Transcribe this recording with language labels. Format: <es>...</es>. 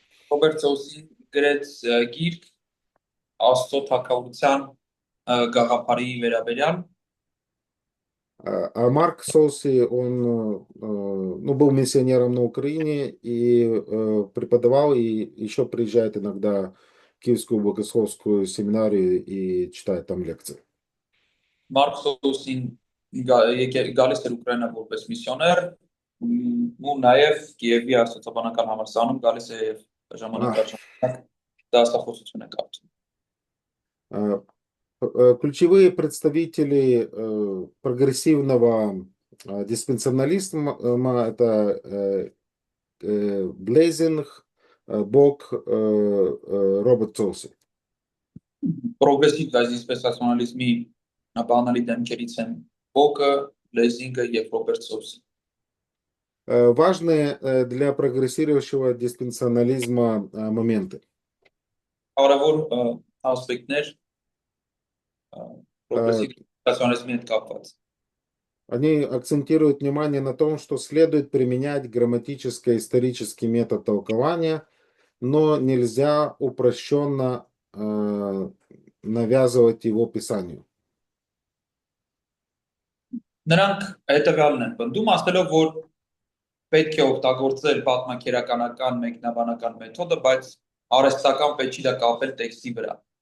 <hy>Ռոբերտ Սոուսի գրեց գիրք Աստծո թագավորության գաղափարի վերաբերյալ։</hy> <ru>А Марк Соуси, он был миссионером на Украине и преподавал, и еще приезжает иногда в Киевскую богословскую семинарию и читает там лекции.</ru> <hy>Մարկ Սոուսին գալիս էր Ուկրաինա որպես միսիոներ, ու նաև Կիևի աստվածաբանական համալսարանում գալիս է եւ ժամանակ առ ժամանակ դասախոսություն է կարդում։</hy> <ru>Ключевые представители прогрессивного диспенсионализма это Блейзинг, Бог, Роберт Соуси.</ru> <hy>Պրոգրեսիվ դիսպենսացիոնալիզմի բանալի դեմքերից են Բոկը, Լեզինգը եւ Ռոբերտ Սոուսի։</hy> <ru>Важные для прогрессирующего диспенсионализма моменты.</ru> <hy>Կարևոր ասպեկտներ պրոգրեսիվ դիսպենսացիոնալիզմի հետ կապված։</hy> <ru>Они акцентируют внимание на том, что следует применять грамматическо-исторический метод толкования, но нельзя упрощенно навязывать его Писанию.</ru> <hy>Նրանք հետևյալն են բնդում, ասելով, որ պետք է օգտագործել պատմակերականական մեկնաբանական մեթոդը, բայց արհեստական պետք չի դա կապել տեքստի վրա։</hy>